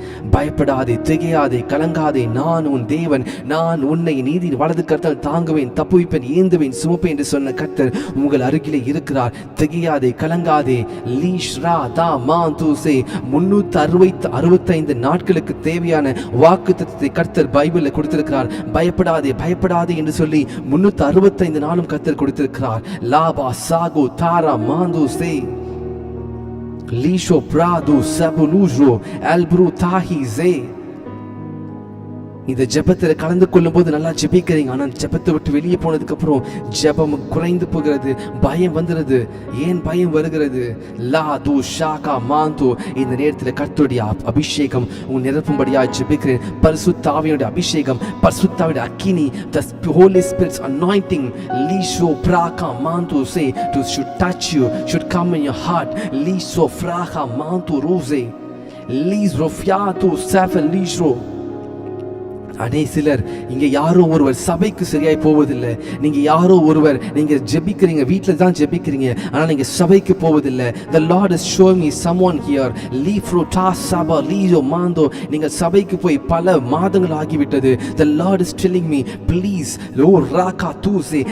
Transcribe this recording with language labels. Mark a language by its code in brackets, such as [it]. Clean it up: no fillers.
[ta] பயப்படாதே, திகையாதே, கலங்காதே. நான் உன் தேவன், நான் உன்னை நீதி வலது கர்த்தர் தாங்குவேன், தப்புவிப்பேன், ஏந்துவேன், சுமப்பேன் என்று சொன்ன கர்த்தர் உங்கள் அருகிலே இருக்கிறார். திகையாதே, கலங்காதே. 365 நாட்களுக்கு தேவையான வாக்குத்தத்தத்தை கர்த்தர் பைபிளில் கொடுத்திருக்கிறார். பயப்படாதே, பயப்படாதே என்று சொல்லி 365 நாளும் கர்த்தர் கொடுத்திருக்கிறார். லாபா சாகோ தாரா மாந்து சே Lisho Prado Sabulujo Albru Tahi Zé. இந்த ஜெபத்தில் கலந்து கொள்ளும் போது நல்லா ஜெபிக்கிறீங்க. ஆனால் ஜெபத்தை விட்டு வெளியே போனதுக்கு அப்புறம் ஜெபம் குறைந்து போகிறது, பயம் வந்துடுது. ஏன் பயம் வருகிறது? லாது ஷாகா மாந்து. இந்த நேரத்தில் கர்த்தருடைய அபிஷேகம் உன் நிரப்பும்படியா ஜெபிக்கிறேன். பரிசுத்த ஆவியோட அபிஷேகம், பரிசுத்த ஆவியோட அக்கினி, [en] the Holy Spirit's anointing, Lisho Praka Mantu say should touch you, should come in your heart. Lisho Fraha Mantu Rose Lisro Fiatu Safa Lisro. [ta] அடே சிலர் இங்க யாரோ ஒருவர் சபைக்கு சரியாய் போவதில்லை. நீங்க யாரோ ஒருவர் நீங்க ஜெபிக்கிறீங்க, வீட்டில் தான் ஜெபிக்கிறீங்க, ஆனால் நீங்க சபைக்கு போவதில்லை. [en] The Lord is showing me someone here. Lifro tasaba lijo mando. [ta] நீங்க சபைக்கு போய் பல மாதங்கள் ஆகிவிட்டது. [en] The Lord is telling me please lo raka tuse.